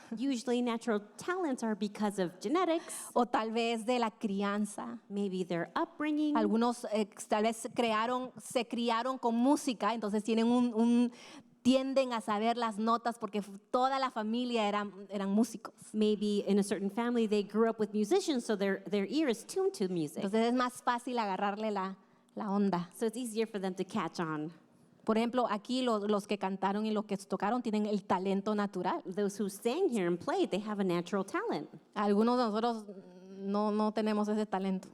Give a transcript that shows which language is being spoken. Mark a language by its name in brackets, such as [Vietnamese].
[English] Usually natural talents are because of genetics, [Spanish] o tal vez de la crianza. [English] maybe their upbringing. [Spanish] Algunos tal vez se criaron con música, entonces tienden a saber las notas porque toda la familia eran músicos. [English] Maybe in a certain family they grew up with musicians, so their ear is tuned to music. [Spanish] Entonces es más fácil agarrarle la onda. [English] So it's easier for them to catch on. [Spanish] Por ejemplo, aquí los que cantaron y los que tocaron tienen el talento natural. [English] Those who sang here and played, they have a natural talent. [Spanish] Algunos de nosotros no tenemos ese talento.